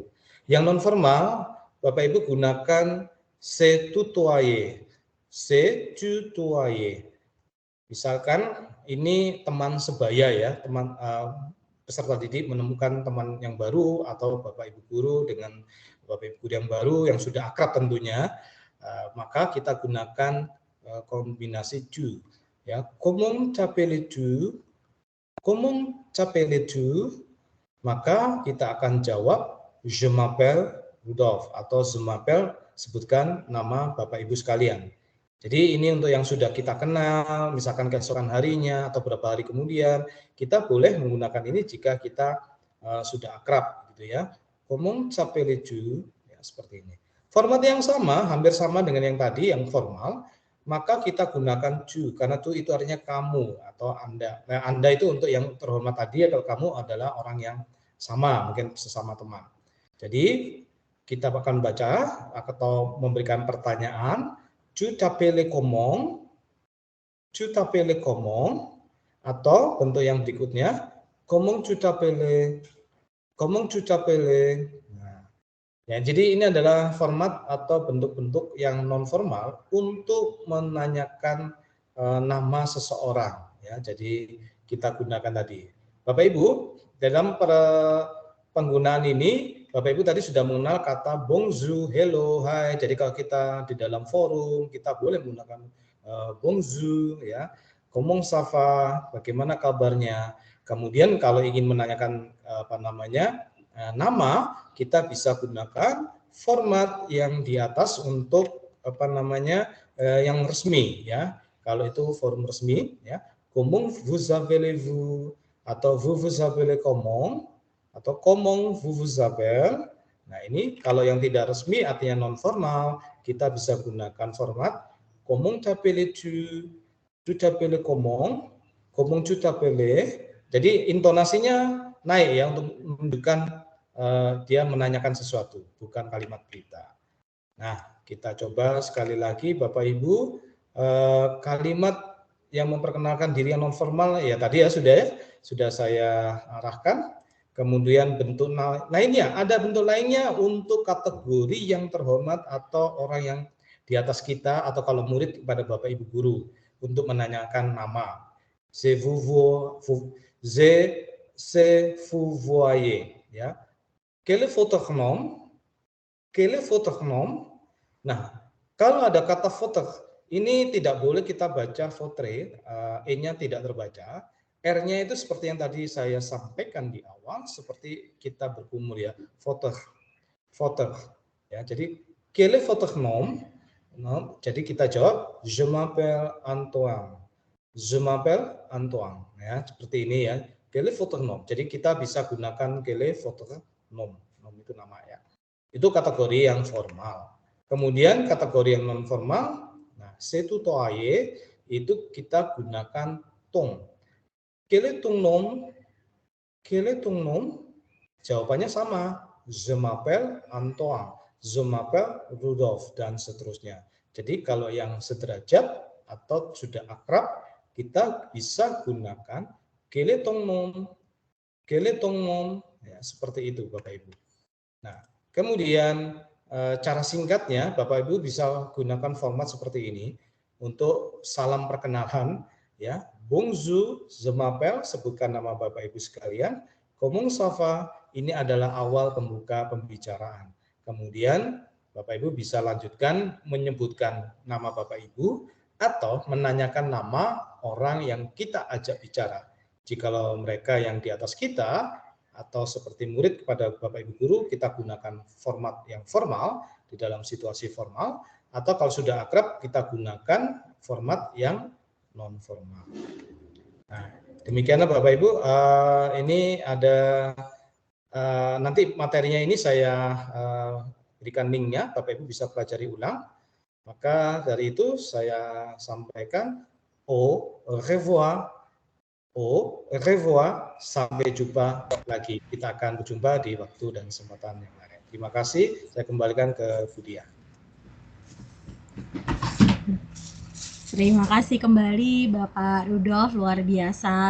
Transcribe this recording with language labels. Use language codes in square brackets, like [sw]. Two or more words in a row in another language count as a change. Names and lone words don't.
[id] Yang non formal Bapak Ibu gunakan [fr] se tutoyer. Se tutoyer. [id] Misalkan ini teman sebaya ya, teman peserta didik menemukan teman yang baru atau Bapak Ibu guru dengan Bapak Ibu guru yang baru yang sudah akrab tentunya, maka kita gunakan kombinasi tu ya. [fr] Comment t'appelles-tu? Comment t'appelles-tu? [id] Maka kita akan jawab [fr] je m'appelle Rudolf [id] atau [fr] je m'appelle, [id] sebutkan nama Bapak Ibu sekalian. Jadi ini untuk yang sudah kita kenal, misalkan keesokan harinya atau beberapa hari kemudian, kita boleh menggunakan ini jika kita sudah akrab gitu ya. [fr] Comment t'appelles-tu? [id] Ya, seperti ini. Format yang sama, hampir sama dengan yang tadi, yang formal, maka kita gunakan tu, karena tu itu artinya kamu atau Anda. Nah, Anda itu untuk yang terhormat tadi, atau kamu adalah orang yang sama, mungkin sesama teman. Jadi kita akan baca atau memberikan pertanyaan, [fr] tu t'appelles comment? Tu t'appelles comment? [id] Atau bentuk yang berikutnya, [fr] comment tu t'appelles? Comment tu t'appelles? [id] Nah, Ya, jadi ini adalah format atau bentuk-bentuk yang non formal untuk menanyakan nama seseorang. Ya, jadi kita gunakan tadi. Bapak Ibu, dalam penggunaan ini, Bapak Ibu tadi sudah mengenal kata bonjour, hello, hai. Jadi kalau kita di dalam forum, kita boleh menggunakan bonjour, ya, [fr] comment ça va, [id] bagaimana kabarnya. Kemudian kalau ingin menanyakan nama, kita bisa gunakan format yang di atas untuk yang resmi, ya. Kalau itu forum resmi, ya, [fr] comment vous appelez-vous, atau vous appelez comment, atau comment vous appelez. [id] Nah, ini kalau yang tidak resmi artinya non formal, kita bisa gunakan format [fr] comment t'appelles-tu, tu t'appelles comment tu t'appelles. [id] Jadi intonasinya naik ya untuk menunjukkan dia menanyakan sesuatu, bukan kalimat berita. Nah, kita coba sekali lagi Bapak Ibu, kalimat yang memperkenalkan diri yang non formal ya tadi ya sudah saya arahkan. Kemudian bentuk lainnya, ada bentuk lainnya untuk kategori yang terhormat atau orang yang di atas kita, atau kalau murid kepada Bapak Ibu guru untuk menanyakan nama. [fr] C'est vous voyez, ya. Quel est votre nom? Quel est votre nom? [id] Nah, kalau ada kata votre, ini tidak boleh kita baca votre, e-nya tidak terbaca. R-nya itu seperti yang tadi saya sampaikan di awal, seperti kita berkumur ya, votre. Ya, jadi [fr] quel est votre nom? [id] Nah, jadi kita jawab [fr] je m'appelle Antoine. Je m'appelle Antoine. [id] Ya, seperti ini ya. [fr] Quel est votre nom? [id] Jadi kita bisa gunakan [fr] quel est votre nom. [id] Nom itu nama ya. Itu kategori yang formal. Kemudian kategori yang non formal, nah, [fr] c'est tutoyer [id] itu kita gunakan ton. [fr] Quel est ton nom? Quel est ton nom? [id] Jawabannya sama. [fr] Je m'appelle Antoine. Je m'appelle Rudolf, [id] dan seterusnya. Jadi kalau yang sederajat atau sudah akrab, kita bisa gunakan [fr] quel est ton nom? Quel est ton nom? [id] Ya, seperti itu Bapak Ibu. Nah, kemudian cara singkatnya Bapak Ibu bisa gunakan format seperti ini untuk salam perkenalan, ya. [fr] Bonjour, je m'appelle, [id] sebutkan nama Bapak Ibu sekalian. [fr] Comment ça va? [id] Ini adalah awal pembuka pembicaraan. Kemudian Bapak Ibu bisa lanjutkan menyebutkan nama Bapak Ibu atau menanyakan nama orang yang kita ajak bicara. Jikalau mereka yang di atas kita atau seperti murid kepada Bapak Ibu guru, kita gunakan format yang formal di dalam situasi formal, atau kalau sudah akrab kita gunakan format yang non formal. Nah, demikianlah Bapak Ibu, ini ada nanti materinya ini saya berikan linknya, Bapak Ibu bisa pelajari ulang. Maka dari itu saya sampaikan [fr] au revoir, [id] sampai jumpa lagi. Kita akan berjumpa di waktu dan kesempatan yang lain. Terima kasih, saya kembalikan ke Budia. Terima kasih kembali Bapak Rudolf, luar biasa.